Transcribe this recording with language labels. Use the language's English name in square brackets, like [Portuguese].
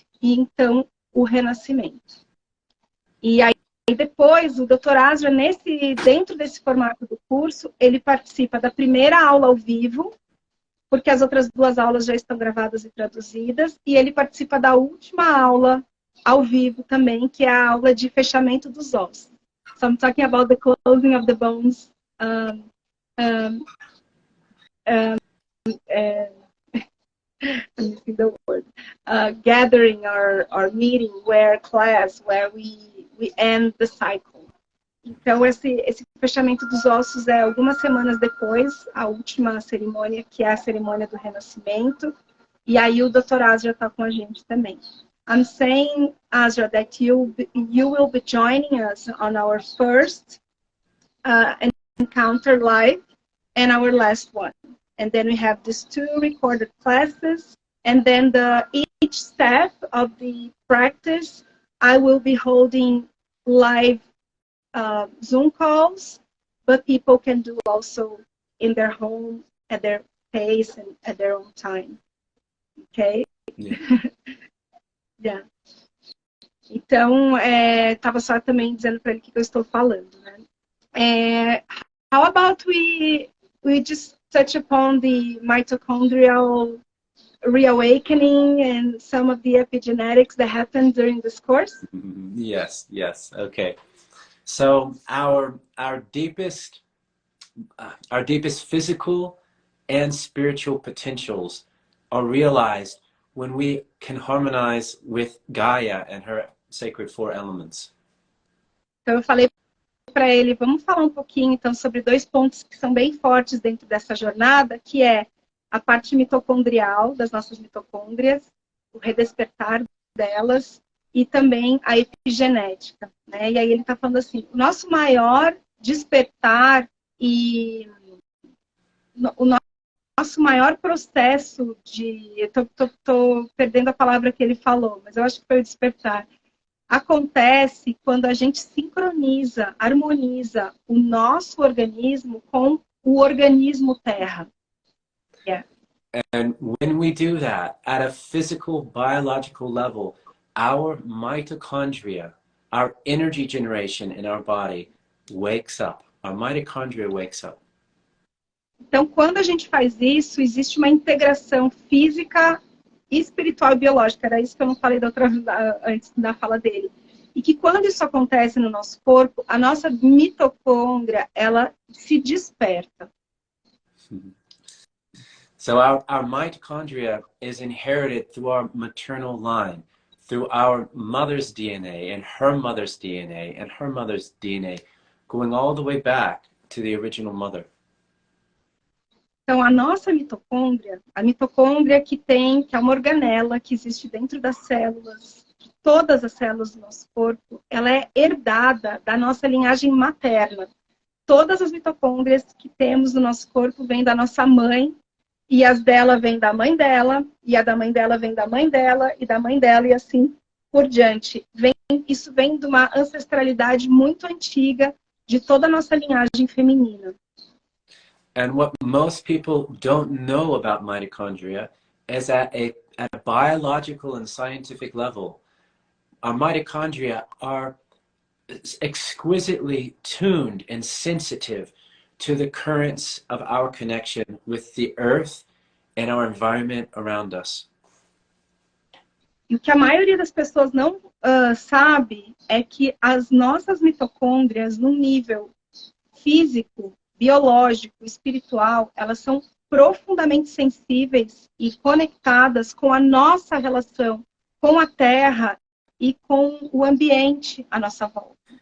[Portuguese] E, então, o renascimento. E aí, depois, o Dr. Asra, dentro desse formato do curso, ele participa da primeira aula ao vivo, porque as outras 2 aulas já estão gravadas e traduzidas, e ele participa da última aula ao vivo também, que é a aula de fechamento dos ossos. [English] So I'm talking about the closing of the bones, I'm missing the word, gathering our meeting, where we end the cycle. [Portuguese] Então, esse fechamento dos ossos é algumas semanas depois, a última cerimônia, que é a cerimônia do renascimento, e aí o Dr. Asra está com a gente também. [English] I'm saying, Asra, that you will be joining us on our first encounter live and our last one. And then we have these 2 recorded classes. And then each step of the practice, I will be holding live Zoom calls, but people can do also in their home, at their pace and at their own time. Okay? Yeah. Yeah. [Portuguese] Então, estava só também dizendo para ele o que eu estou falando, né? [English] How about we just touch upon the mitochondrial reawakening and some of the epigenetics that happened during this course? Yes, okay. So our deepest physical and spiritual potentials are realized when we can harmonize with Gaia and her sacred 4 elements. [Portuguese] Então eu falei para ele, vamos falar um pouquinho então sobre 2 pontos que são bem fortes dentro dessa jornada, que é a parte mitocondrial das nossas mitocôndrias, o redespertar delas e também a epigenética, né? E aí ele está falando assim, o nosso maior despertar e o nosso maior processo de... Estou perdendo a palavra que ele falou, mas eu acho que foi o despertar. Acontece quando a gente sincroniza, harmoniza o nosso organismo com o organismo Terra. [English] Yeah. And when we do that at a physical, biological level, our mitochondria, our energy generation in our body wakes up. Our mitochondria wakes up. [Portuguese] Então, quando a gente faz isso, existe uma integração física, espiritual e biológica. Era isso que eu não falei antes da fala dele. E que quando isso acontece no nosso corpo, a nossa mitocôndria, ela se desperta. [English] So our mitochondria is inherited through our maternal line, through our mother's DNA and her mother's DNA and her mother's DNA, going all the way back to the original mother. [Portuguese] Então, a nossa mitocôndria, a mitocôndria que é uma organela que existe dentro das células, de todas as células do nosso corpo, ela é herdada da nossa linhagem materna. Todas as mitocôndrias que temos no nosso corpo vêm da nossa mãe, e as dela vêm da mãe dela, e a da mãe dela vem da mãe dela, e da mãe dela, e assim por diante. Isso vem de uma ancestralidade muito antiga de toda a nossa linhagem feminina. [English] And what most people don't know about mitochondria is at a biological and scientific level, our mitochondria are exquisitely tuned and sensitive to the currents of our connection with the earth and our environment around us. [Portuguese] E o que a maioria das pessoas não sabe é que as nossas mitocôndrias, num nível físico, biológico, espiritual, elas são profundamente sensíveis e conectadas com a nossa relação com a Terra e com o ambiente à nossa volta.